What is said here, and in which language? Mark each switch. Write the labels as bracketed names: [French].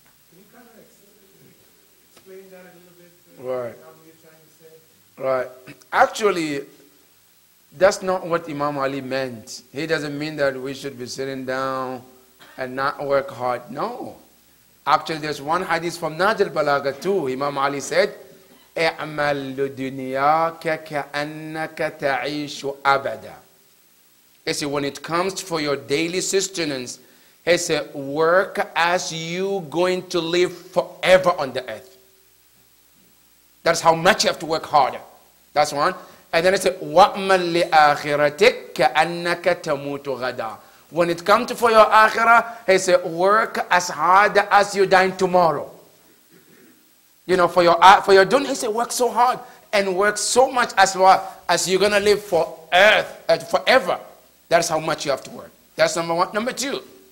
[English] Can you kind of explain that a little bit? Right. How you're trying to say? Right. Actually, that's not what Imam Ali meant. He doesn't mean that we should be sitting down and not work hard. No. Actually, there's one hadith from Najil Balagha too. Imam Ali said, [Arabic] اعمل لدنياك كأنك تعيش أبدا. [English] He said, when it comes for your daily sustenance, he said, work as you going to live forever on the earth. That's how much you have to work harder. That's one. And then it said, [Arabic] وَأْمَلْ لِآخِرَتِكَ كَأَنَّكَ تَمُوتُ غَدًا. [English] When it comes to for your akhirah, he said, work as hard as you die tomorrow. You know, for your dunya, he said, work so hard and work so much as well as you're going to live for earth, forever. That's how much you have to work. That's number one. Number two,